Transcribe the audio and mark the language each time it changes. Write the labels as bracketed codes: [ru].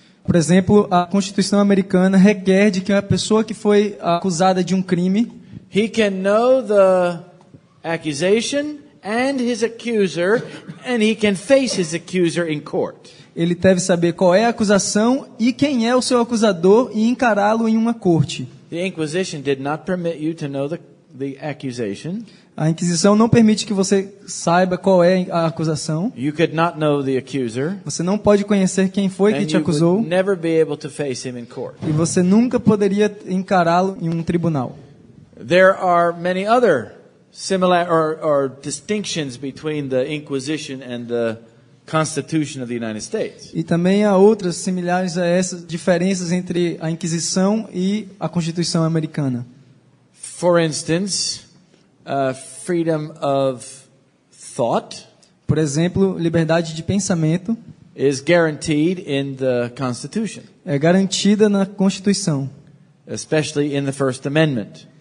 [pt] por exemplo, a Constituição americana requer de que a pessoa que foi acusada de um crime, [en] he can know the accusation and his accuser, and he can face his accuser in court. [pt] ele deve saber qual é a acusação e quem é o seu acusador e encará-lo em uma corte. [en] The Inquisition did not permit you to know the accusation. [pt] A Inquisição não permite que você saiba qual é a acusação. [en] You could not know the accuser. [pt] Você não pode conhecer quem foi que [en] And [pt] te [en] you [pt] acusou. [en] would never be able to face him in court. [pt] E você nunca poderia encará-lo em um tribunal. [en] There are many other similar or distinctions between the Inquisition and the Constitution of the United States. [pt] E também há outras similares a essas diferenças entre a Inquisição e a Constituição americana. [en] For instance, freedom of thought [pt] Por exemplo, liberdade de pensamento [en] is guaranteed in the Constitution, [pt] é garantida na Constituição, [en] especially in the First Amendment,